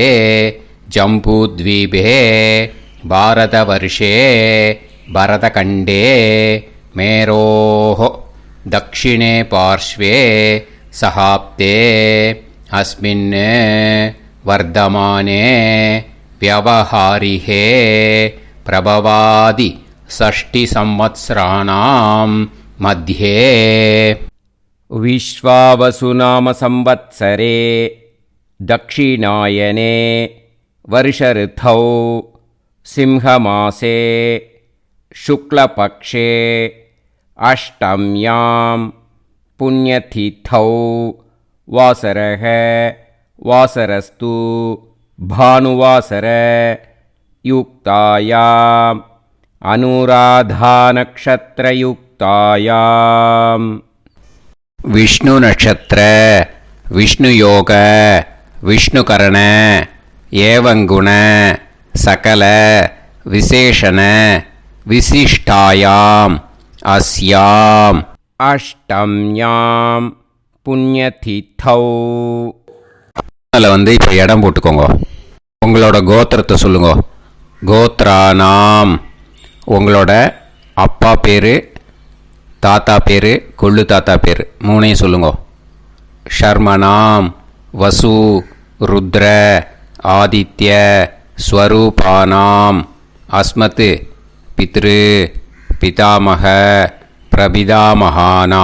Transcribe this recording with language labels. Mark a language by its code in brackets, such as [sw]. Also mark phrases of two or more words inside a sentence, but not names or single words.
[sa] जम्बूद्वीपे भारतवर्षे भरतखण्डे मेरोः दक्षिणे पार्श्वे शकाब्दे अस्मिन् वर्तमाने व्यावहारिके प्रभवादि षष्टि संवत्सराणाम् मध्ये. विश्वावसुनाम संवत्सरे दक्षिणायने वर्षऋतौ सिंहमासे शुक्लपक्षे अष्टम्यां पुण्यतिथौ वासरः वासरस्तु भानुवासर युक्तायाम् अनुराधानक्षत्रयुक्तायां विष्णु नक्षत्र विष्णु योग विष्णुकरण एवं गुण सकल विशेषण विशिष्टायाम अस्याम अष्टम्याम पुण्यतिथौ. [ta] அதில் வந்து இப்போ இடம் போட்டுக்கோங்க. உங்களோட கோத்திரத்தை சொல்லுங்க. கோத்ரானாம். உங்களோட அப்பா பேர், தாத்தா பேர், கொள்ளு தாத்தா பேர் 3ஐயும் சொல்லுங்க. [sa] शर्मणाम् वसु रुद्र आदित्य स्वरूपाणाम् अस्मत् पितृ पितामह प्रपितामहानाम्.